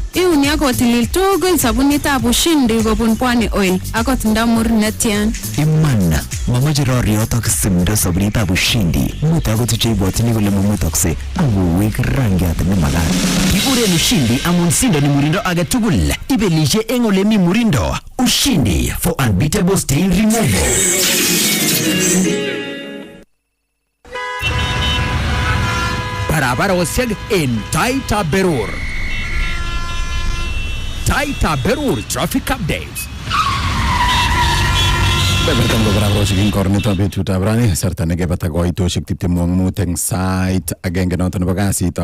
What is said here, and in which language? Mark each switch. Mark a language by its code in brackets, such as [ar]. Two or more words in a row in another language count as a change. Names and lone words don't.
[kln] Iuni akotilil tugul sabunitab ushindi kobun Pwani Oil akot ndamur netyan. Iman, mamache roriot ak simdo sabunitab ushindi. Muta akot cheibwotini kole mamutokse akowek rangiat nemakat. Kikuren ushindi amun sindo ni murindo age tugul. Ibelishe eng ole mi murindo. [en] Ushindi for unbeatable stain removal. [kln] Barabarosiek en Taaitab Berur. Taaitab Berur [en] traffic updates. [kln] Bebertan ko barabarosiek ing kornito betutab rani sarta nekebata koitosiek 25 eng sait agenge noton nebo kasit.